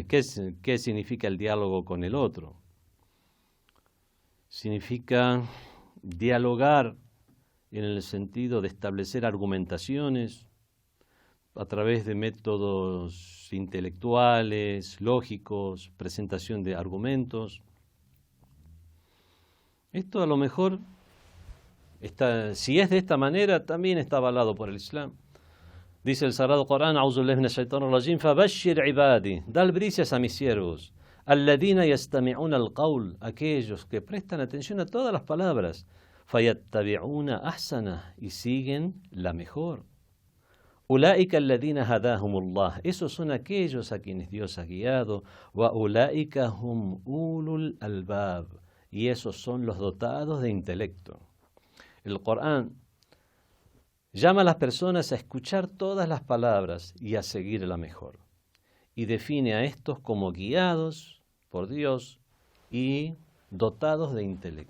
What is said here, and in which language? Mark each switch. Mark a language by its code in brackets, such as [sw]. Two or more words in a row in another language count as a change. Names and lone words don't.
[es] ¿Qué significa el diálogo con el otro? Significa dialogar en el sentido de establecer argumentaciones a través de métodos intelectuales, lógicos, presentación de argumentos. Esto a lo mejor, si es de esta manera, también está avalado por el Islam. Dice el Sagrado Corán, [ar] فَبَشِّرْ عِبَادِي, [es] da albricias a mis siervos, [ar] الَّذِينَ يَسْتَمِعُونَ الْقَوْلَ, [es] aquellos que prestan atención a todas las palabras, [ar] فَيَتَّبِعُونَ أَحْسَنَهُ, [es] y siguen la mejor. [ar] أُولَٰئِكَ الَّذِينَ هَدَاهُمُ اللَّهُ, [es] esos son aquellos a quienes Dios ha guiado, [ar] وَأُولَٰئِكَ هُمْ أُولُو الْأَلْبَابِ, [es] y esos son los dotados de intelecto. El Corán llama a las personas a escuchar todas las palabras y a seguir la mejor, y define a estos como guiados por Dios y dotados de intelecto.